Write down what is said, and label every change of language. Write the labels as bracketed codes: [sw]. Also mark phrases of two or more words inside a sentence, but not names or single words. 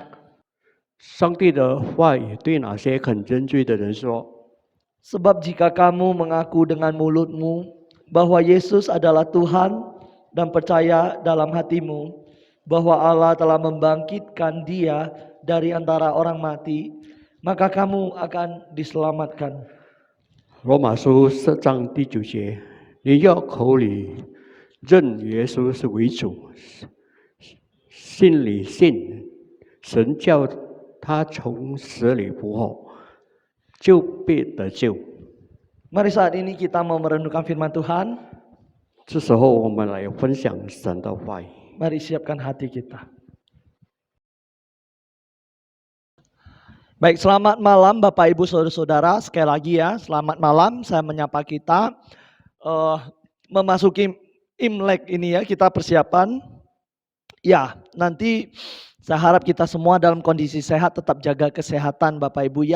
[zh] 上帝的话语对那些肯认罪的人说： [id] Sebab jika kamu mengaku dengan mulutmu bahwa Yesus adalah Tuhan dan percaya dalam hatimu bahwa Allah telah membangkitkan Dia dari antara orang mati, maka kamu akan diselamatkan. [zh] 罗马书4章第9节，你要口里认耶稣是为主，心里信神叫他从死里复活，就必得救。 [id] Mari saat ini kita mau merenungkan firman Tuhan. [zh] 这时候，我们来分享神的话语。 [id] Mari siapkan hati kita. Baik, selamat malam Bapak Ibu Saudara-saudara. Sekali lagi ya, selamat malam. Saya menyapa kita memasuki Imlek ini ya, kita persiapan. Ya, nanti saya harap kita semua dalam kondisi sehat, tetap jaga kesehatan Bapak Ibu ya.